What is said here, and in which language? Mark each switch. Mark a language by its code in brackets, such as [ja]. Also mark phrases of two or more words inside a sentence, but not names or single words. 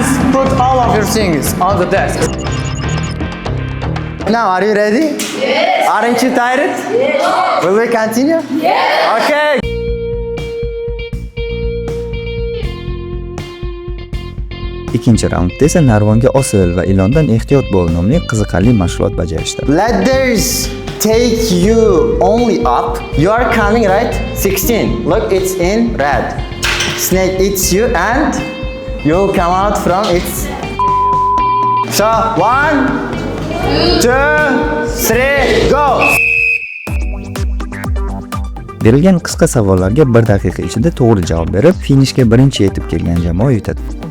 [en] Put all of your things on the desk. Now, are you ready? Yes. Aren't you tired? Yes. Will we continue? Yes. Okay. [uz] Ikkinchi raundda esa Narvonga Osil va Ilondan ehtiyot bo'l nomli qiziqarli mashg'ulot bajarishdi. [en] Ladders take you only up. You are coming right. 16. Look, it's in red. Snake eats you and you'll come out from its. So 1, 2, 3, go. [uz] Berilgan qisqa savollarga 1 daqiqa ichida to'g'ri javob berib, finishga birinchi yetib kelgan jamoa yutadi.